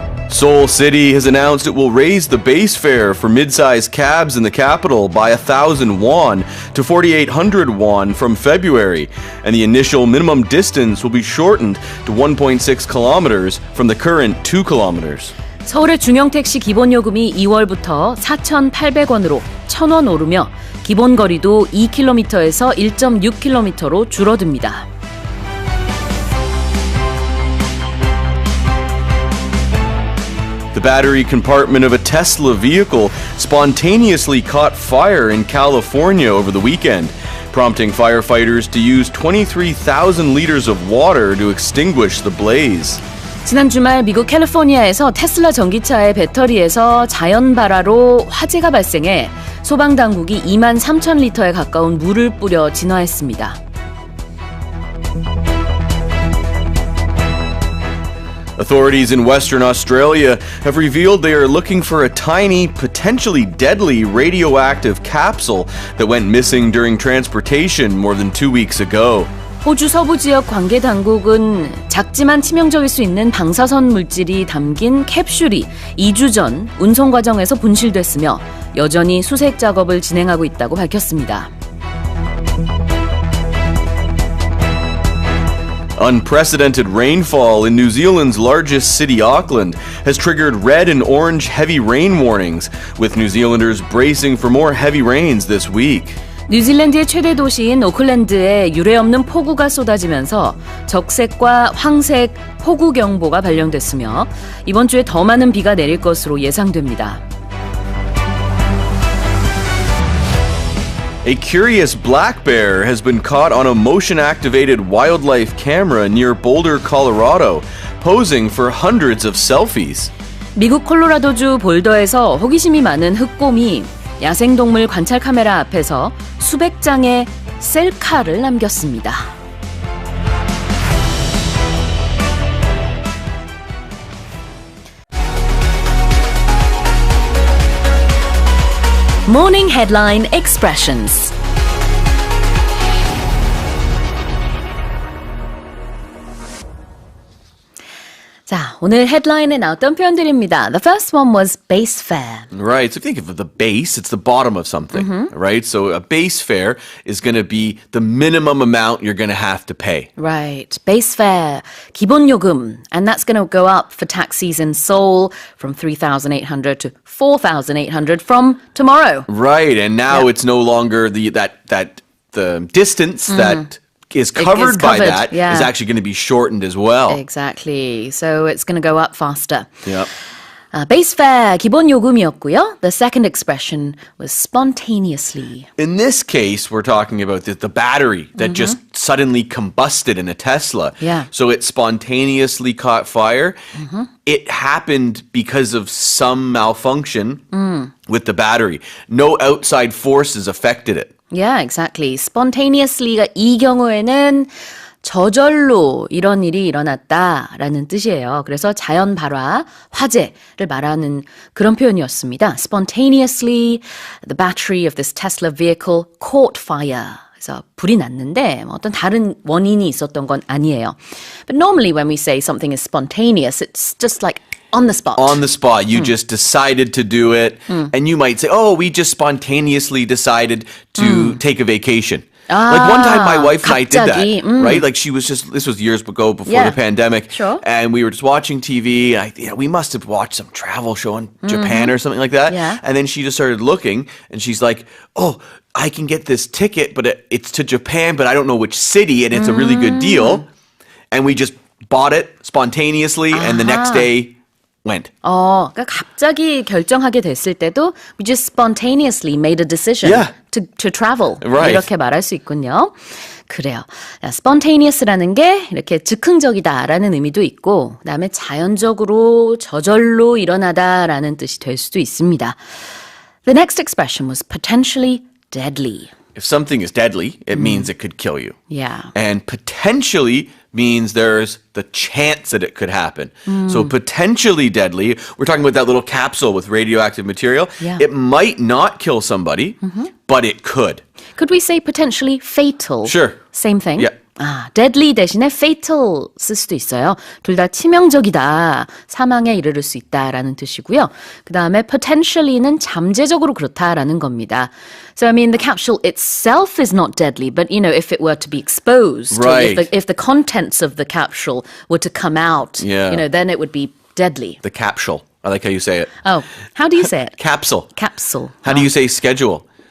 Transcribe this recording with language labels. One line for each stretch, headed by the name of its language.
English: Seoul City has announced it will raise the base fare for mid-sized cabs in the capital by 1,000 won to 4,800 won from February, and the initial minimum distance will be shortened to 1.6 kilometers from the current 2 kilometers.
Korean: 서울의 중형택시 기본요금이 2월부터 4,800원으로 1,000원 오르며 기본거리도 2km에서 1.6km로 줄어듭니다.
English: The battery compartment of a Tesla vehicle spontaneously caught fire in California over the weekend, prompting firefighters to use 23,000 liters of water to extinguish the blaze.
Korean: 지난 주말 미국 캘리포니아에서 테슬라 전기차의 배터리에서 자연 발화로 화재가 발생해 소방당국이 2만 3천 리터에 가까운 물을 뿌려 진화했습니다.
English: Authorities in Western Australia have revealed they are looking for a tiny, potentially deadly radioactive capsule that went missing during transportation more than 2 weeks ago.
Korean: 호주 서부 지역 관계 당국은 작지만 치명적일 수 있는 방사선 물질이 담긴 캡슐이 2주 전 운송 과정에서 분실됐으며 여전히 수색 작업을 진행하고 있다고 밝혔습니다.
English: Unprecedented rainfall in New Zealand's largest city, Auckland, has triggered red and orange heavy rain warnings, with New Zealanders bracing for more heavy rains this week.
Korean: 뉴질랜드의 최대 도시인 오클랜드에 유례없는 폭우가 쏟아지면서 적색과 황색 폭우 경보가 발령됐으며 이번 주에 더 많은 비가 내릴 것으로 예상됩니다.
English: A curious black bear has been caught on a motion-activated wildlife camera near Boulder, Colorado, posing for hundreds of selfies.
Korean: 미국 콜로라도주 볼더에서 호기심이 많은 흑곰이 야생동물 관찰 카메라 앞에서 수백 장의 셀카를 남겼습니다.
English: Morning Headline Expressions.
Korean: 자, 오늘 헤드라인에 나왔던 표현들입니다.
English: The first one was base fare. Right, so think of the base, it's the bottom of something, right? So a base fare is going to be the minimum amount you're going to have to pay. Right, base fare, 기본요금, and that's going to go up for taxis in Seoul from 3,800 to 4,800 from tomorrow. Right, and now it's no longer the distance that is covered by that is actually going to be shortened as well. Exactly. So it's going to go up faster. Yep. Base fare,
Korean: 기본요금이었고요.
English: The second expression was spontaneously. In this case, we're talking about the battery that just suddenly combusted in a Tesla. Yeah. So it spontaneously caught fire. It happened because of some malfunction with the battery. No outside forces affected it. Yeah, exactly.
Korean: Spontaneously가 이 경우에는 저절로 이런 일이 일어났다라는 뜻이에요. 그래서 자연 발화, 화재를 말하는 그런 표현이었습니다.
English: Spontaneously, the battery of this Tesla vehicle caught fire.
Korean: 그래서 불이 났는데 어떤 다른 원인이 있었던 건 아니에요.
English: But normally when we say something is spontaneous, it's just like on the spot. On the spot. You just decided to do it. And you might say, oh, we just spontaneously decided to take a vacation. Like one time my wife and I did that, right? Like this was years ago before the pandemic. Sure. And we were just watching TV. And we must have watched some travel show in Japan or something like that. Yeah. And then she just started looking and she's like, oh, I can get this ticket, but it's to Japan, but I don't know which city and it's a really good deal. And we just bought it spontaneously and the next day went.
Korean: 그러니까 갑자기 결정하게 됐을 때도
English: we just spontaneously made a decision to travel. Right.
Korean: 이렇게 말할 수 있군요. 그래요. spontaneous라는 게 이렇게 즉흥적이다라는 의미도 있고 그다음에 자연적으로 저절로 일어나다라는 뜻이 될 수도 있습니다.
English: The next expression was potentially deadly. If something is deadly, it means it could kill you. Yeah. And potentially means there's the chance that it could happen. So potentially deadly, we're talking about that little capsule with radioactive material. Yeah. It might not kill somebody, but it could. Could we say potentially fatal? Sure. Same thing? Yeah.
Korean: 아, deadly 대신에 fatal 쓸 수도 있어요. 둘 다 치명적이다, 사망에 이르를 수 있다라는 뜻이고요. 그 다음에 potentially는 잠재적으로 그렇다라는 겁니다.
English: So I mean, the capsule itself is not deadly, but you know, if it were to be exposed, Right. if the contents of the capsule were to come out, Yeah. you know, then it would be deadly. The capsule. I like how you say it. Oh, how do you say it? Capsule. Capsule. How do you say schedule?